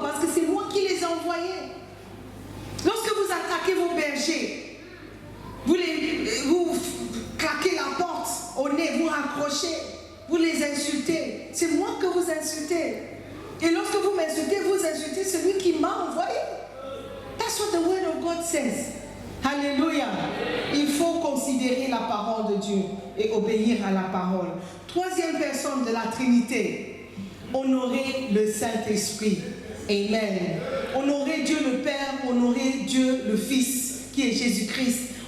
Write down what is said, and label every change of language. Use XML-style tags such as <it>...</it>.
<fr>Parce que c'est moi qui les ai envoyés. Lorsque vous attaquez vos bergers, vous claquez la porte au nez, vous raccrochez, vous les insultez. C'est moi que vous insultez. Et lorsque vous m'insultez, vous insultez celui qui m'a envoyé.</fr> <en>That's what the word of God says.</en> <fr>Alléluia. Il faut considérer la parole de Dieu et obéir à la parole. Troisième personne de la Trinité, honorer le Saint-Esprit. Amen. Honorer Dieu le Père, honorer Dieu le Fils, qui est Jésus-Christ.</fr>